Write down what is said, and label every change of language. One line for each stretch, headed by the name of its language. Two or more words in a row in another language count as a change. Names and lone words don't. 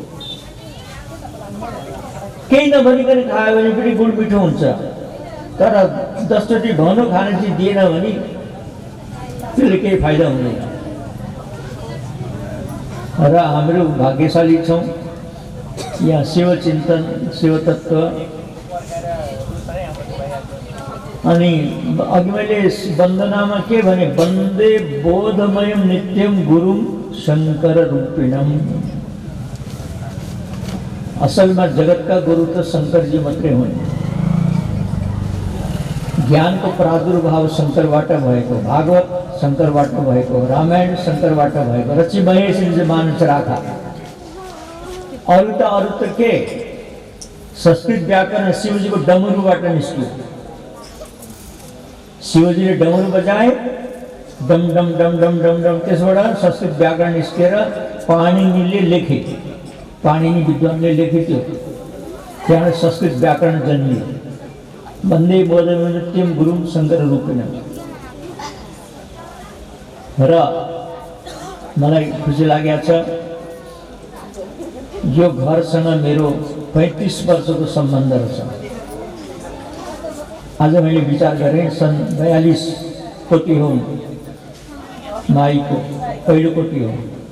Nepali: केही नभनिकन खायो भने पनि गुड मिठो हुन्छ, तर 10 चोटि भनौँ खाने चिज दिएन भने त्यसले केही फाइदा हुँदैन। र हाम्रो भाग्यशाली छौँ, यहाँ शिव चिन्तन, शिव तत्त्व। अनि अघि मैले वन्दनामा के भने,
Sanskrit: वन्दे बोधमयम नित्यम गुरुम शङ्कर रूपिणम।
Nepali: असलमा जगतका गुरु त शङ्करजी मात्रै हुन्। ज्ञानको प्रादुर्भाव शङ्करबाट भएको, भागवत शङ्करबाट भएको, रामायण शङ्करबाट भएको,
Awadhi: रची महेश मानस राखा।
Nepali: अरू त के? संस्कृत व्याकरण शिवजीको डमरुबाट निस्क्यो। शिवजीले डमरु बजाए, डम डम डम डम डम डम, त्यसबाट संस्कृत व्याकरण निस्केर पाणिनीले लेखे, पाणिनी विद्वानले लेखेको, त्यहाँ संस्कृत व्याकरण जन्मियो।
Sanskrit: वन्दे बोधमयम नित्यम गुरुम शङ्कर रूपिणम।
Nepali: र मलाई खुसी लागेको छ, यो घरसँग मेरो 35 वर्षको सम्बन्ध रहेछ। आज मैले विचार गरेँ, सन् 42 कोटी हो माईको पहिलो कोटी हो।